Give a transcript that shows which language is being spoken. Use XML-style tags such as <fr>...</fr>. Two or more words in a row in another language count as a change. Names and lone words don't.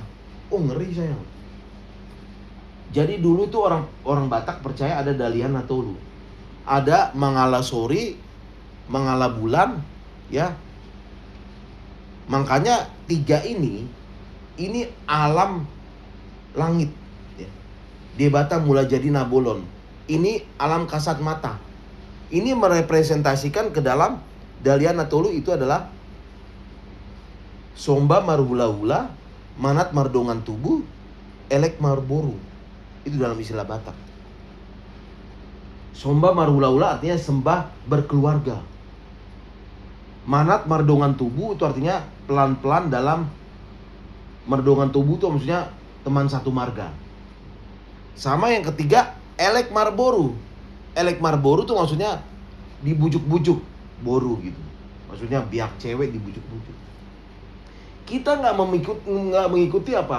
<id>Oh ngeri sayang. Jadi dulu tuh orang Batak percaya ada Dalihan Natolu, ada Mangala Sori, Mangala Bulan, ya. Makanya tiga ini alam langit. Ya. Debata mula jadi Nabolon. Ini alam kasat mata. Ini merepresentasikan ke dalam Dalihan Natolu itu adalah</id> <bbc>Somba Marhula-hula, Manat Mardongan Tubuh, Elek Marboru.</bbc> <id>Itu dalam istilah Batak.</id> <bbc>Somba Marhula-hula</bbc> <id>artinya sembah berkeluarga.</id> <bbc>Manat Mardongan Tubuh</bbc> <id>itu artinya pelan-pelan dalam</id> <bbc>Mardongan Tubuh</bbc> <id>itu maksudnya teman satu marga. Sama yang ketiga</id> <bbc>Elek Marboru. Elek Marboru</bbc> <id>itu maksudnya dibujuk-bujuk, boru gitu. Maksudnya biak cewek dibujuk-bujuk. Kita nggak mengikuti apa?</id>